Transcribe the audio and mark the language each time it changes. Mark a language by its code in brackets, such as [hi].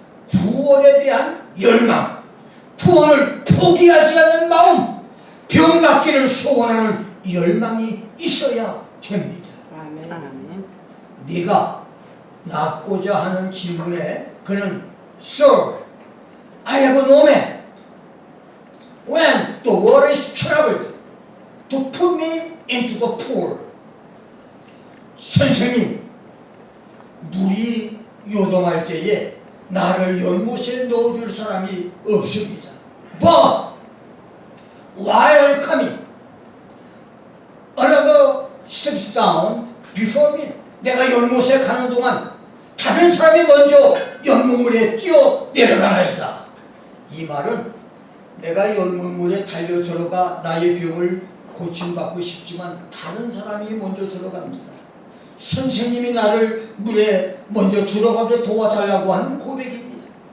[ko] 구원에 대한 열망, 구원을 포기하지 않는 마음, 병 낫기를 소원하는 열망이 있어야 됩니다. 아멘. 네가 낫고자 하는 질문에 그는 [en] Sir, I have no man. When the water is troubled, to put me into the pool. [ko] 선생님, 물이 요동할 때에 나를 연못에 넣어줄 사람이 없습니다. [en] But while coming, another steps down before me. [ko] 내가 연못에 가는 동안 다른 사람이 먼저 연못물에 뛰어 내려가나이다. 이 말은 내가 연못물에 달려 들어가 나의 병을 고침받고 싶지만 다른 사람이 먼저 들어갑니다. 선생님이 나를 물에 먼저 들어가게 도와달라고 하는 고백입니다.